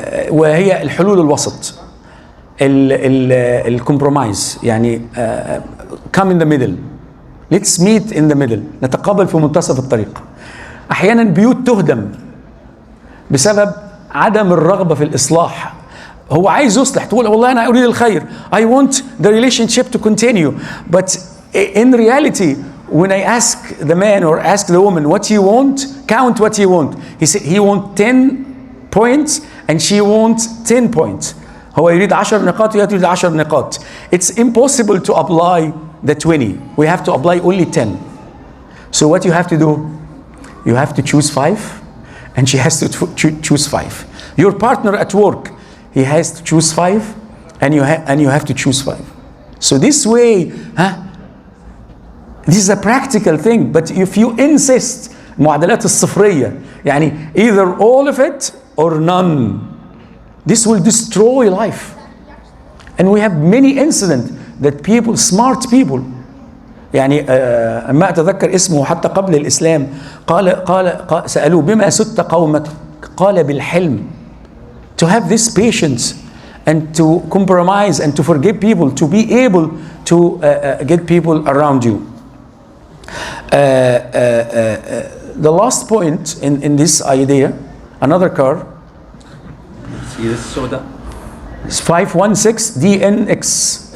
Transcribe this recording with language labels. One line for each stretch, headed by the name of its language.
Arabic: وهي الحلول الوسط، الكومبرومايز، يعني
English: come in the middle. let's meet in the middle.
Arabic: نتقابل في منتصف الطريق. احيانا بيوت تهدم بسبب عدم الرغبة في الإصلاح. هو عايز يصلح، تقول والله أنا أريد الخير,
English: I want the relationship to continue, but in reality when I ask the man or ask the woman what you want, count what you want. He want 10 points and she wants 10 points.
Arabic: هو يريد 10 نقاط وهي تريد 10 نقاط.
English: It's impossible to apply the 20. We have to apply only 10. So what you have to do, you have to choose 5 and she has to choose 5. Your partner at work, he has to choose 5 and you have to choose 5. So this way, this is a practical thing, but if you insist,
Arabic: المعادلات الصفرية,
English: يعني either all of it or none, this will destroy life. And we have many incidents that people, smart people,
Arabic: يعني ما أتذكر اسمه حتى قبل الإسلام, قال سألوه بما سدت قومك, قال بالحلم.
English: To have this patience and to compromise and to forgive people, to be able to get people around you. The last point in this idea, another car, it's 516 DNX.